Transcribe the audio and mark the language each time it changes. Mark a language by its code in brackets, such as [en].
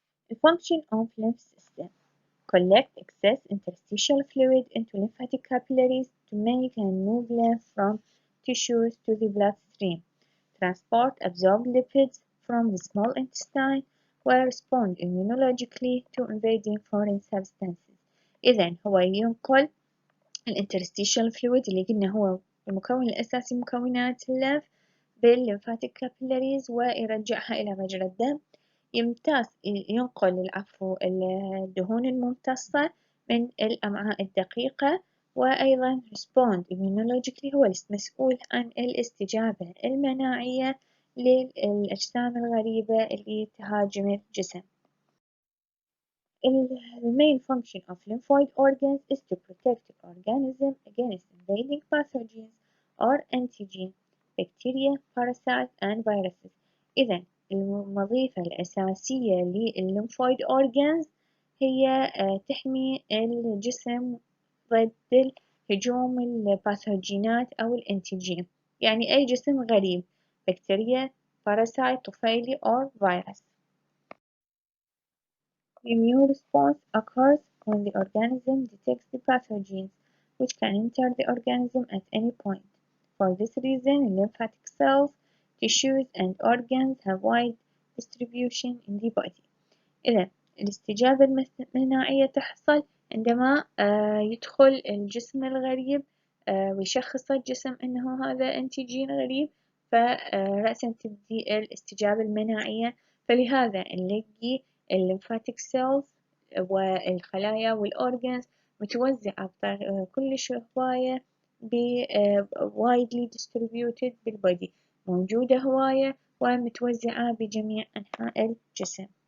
[en] The function of lymph system collect excess interstitial fluid into lymphatic capillaries to make and move lymph from tissues to the bloodstream, transport absorbed lipids from the small intestine, where respond immunologically to invading foreign substances. [ar] إذا هو ينقل الانترستيشال فلويد اللي قلنا هو المكون الأساسي من مكونات الليمف بالليمفاتيك كابيلاريز ويرجعها إلى مجرى الدم. ينقل الدهون الممتصة من الأمعاء الدقيقة، وأيضا [en] respond immunologically [ar] هو المسؤول عن الاستجابة المناعية للأجسام الغريبة اللي تهاجم الجسم. [en] The main function of lymphoid organs is to protect the organism against invading pathogens or antigens, bacteria, parasites, and viruses. [ar] إذا الوظيفة الأساسية للليمفويد organs هي تحمي الجسم ضد هجوم الباثوجينات أو الأنتيجين، يعني أي جسم غريب، بكتيريا، باراسايت، طفيلي [en] or virus. The immune response occurs when the organism detects the pathogens, which can enter the organism at any point. For this reason, lymphatic cells, tissues, and organs have wide distribution in the body. [ar] إذا الاستجابة المناعية تحصل عندما يدخل الجسم الغريب ويشخص الجسم أنه هذا أنتيجين غريب، فرأسا تبدي الاستجابة المناعية. فلهذا نلاقي الليمفاتيك سيلز والخلايا والأورجنز متوزعة كلش هواية [en] widely distributed [ar] بالبودي، موجودة هواية ومتوزعة بجميع أنحاء الجسم.